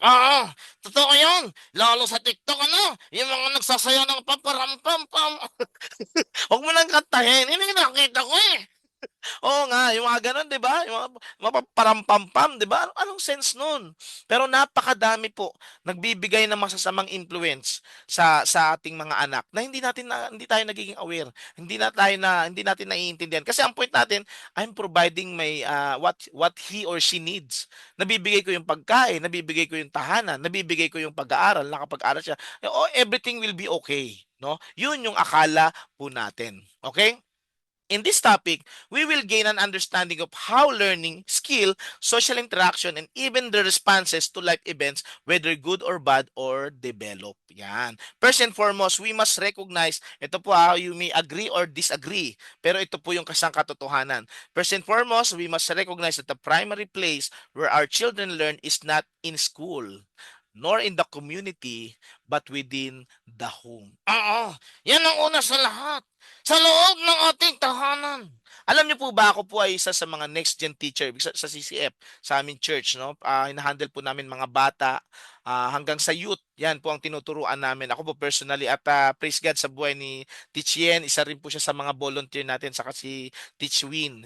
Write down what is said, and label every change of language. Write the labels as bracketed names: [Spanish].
[Filipino] Oo, totoo yun. Lalo sa TikTok, yung mga nagsasayaw ng pamparampampam. Huwag mo nang kantahin. Hindi nakita ko eh. Oo nga, yung mga ganun, 'di ba? Yung mga parampampam, 'di ba? Anong sense nun? Pero napakadami po nagbibigay ng masasamang influence sa ating mga anak na hindi tayo nagiging aware. Hindi natin naiintindihan. Kasi ang point natin, [English] I'm providing my what he or she needs. [Filipino] Nabibigay ko yung pagkain, nabibigay ko yung tahanan, nabibigay ko yung pag-aaral, nakapag-aral siya. [English] Oh, everything will be okay, [Filipino] no? Yun yung akala po natin. Okay? [English] In this topic, we will gain an understanding of how learning, skill, social interaction, and even the responses to life events, whether good or bad, or develop. Yan. First and foremost, we must recognize, [Filipino] ito po [English] you may agree or disagree, [Filipino] pero ito po yung kasang katotohanan. [English] First and foremost, we must recognize that the primary place where our children learn is not in school, nor in the community, but within the home. [Filipino] Oo, yan ang una sa lahat. Sa loob ng ating tahanan. Alam niyo po ba, ako po ay isa sa mga next gen teacher sa CCF, sa aming church, no? Hinahandle po namin mga bata hanggang sa youth. Yan po ang tinuturuan namin. Ako po personally at praise God sa buhay ni Teach Yen, isa rin po siya sa mga volunteer natin saka si Teach Win.